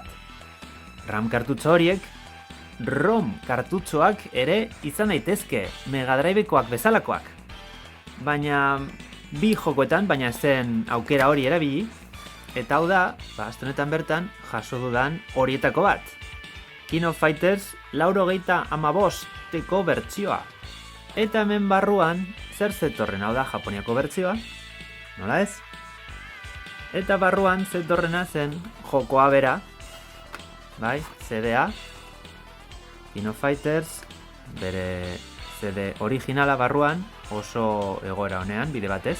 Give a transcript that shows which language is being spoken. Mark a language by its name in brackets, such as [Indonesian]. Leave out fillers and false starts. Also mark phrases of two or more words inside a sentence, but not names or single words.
[Basque] RAM kartutxo horiek, ROM kartutxoak ere izan daitezke, Mega Drivekoak bezalakoak. Baina bi jokoetan, baina zen aukera hori erabili, eta hau da, aste honetan bertan, jaso dudan horietako bat. King of Fighters 95 bertsioa. Eta hemen barruan, zer zetorren, hau da Japoniako bertsioa, nola ez? Eta barruan zetorrena zen jokoa bera, bai, CD-a, King of Fighters, bere CD originala barruan, oso egoera honean, bide batez.